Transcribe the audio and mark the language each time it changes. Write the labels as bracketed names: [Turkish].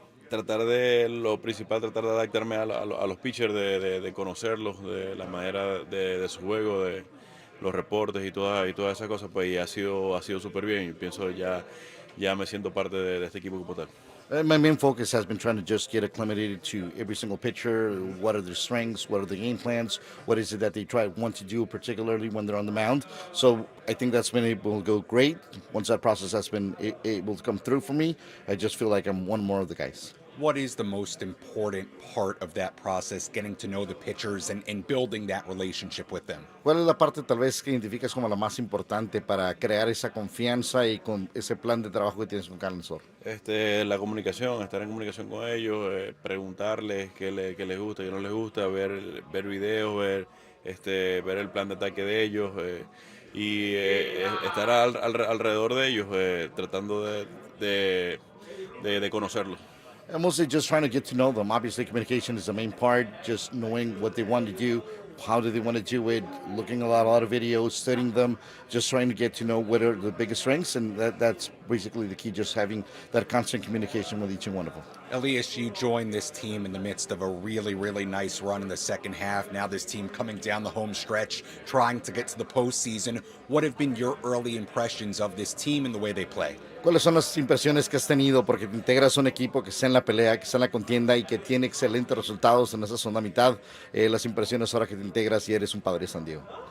[Spanish] Tratar de lo principal, tratar de adaptarme a los pitchers, de conocerlos, de la manera de su juego, de los reportes y todas esas cosas, pues y ha sido súper bien. Yo pienso ya me siento parte de este equipo como tal. [English] My main focus has been trying to just get acclimated to every single pitcher. What are their strengths? What are the game plans? What is it that they want to do, particularly when they're on the mound? So I think that's been able to go great. Once that process has been able to come through for me, I just feel like I'm one more of the guys. What is the most important part of that process, getting to know the pitchers and building that relationship with them? [Spanish] ¿Cuál es la parte tal vez que identificas como la más importante para crear esa confianza y con ese plan de trabajo que tienes con cada lanzador? La comunicación, estar en comunicación con ellos, preguntarles qué les gusta, qué no les gusta, ver videos, ver el plan de ataque de ellos y estar alrededor de ellos, tratando de conocerlos. [English] I'm mostly just trying to get to know them. Obviously, communication is the main part, just knowing what they want to do, how do they want to do it, looking a lot of videos, studying them, just trying to get to know what are the biggest strengths, and that's basically the key, just having that constant communication with each and one of them. Elias, you joined this team in the midst of a really, really nice run in the second half. Now this team coming down the home stretch, trying to get to the postseason. What have been your early impressions of this team and the way they play? [Spanish] ¿Cuáles son las impresiones que has tenido? Porque te integras a un equipo que está en la pelea, que está en la contienda y que tiene excelentes resultados en esa segunda mitad. Las impresiones ahora que te integras y eres un Padre de San Diego.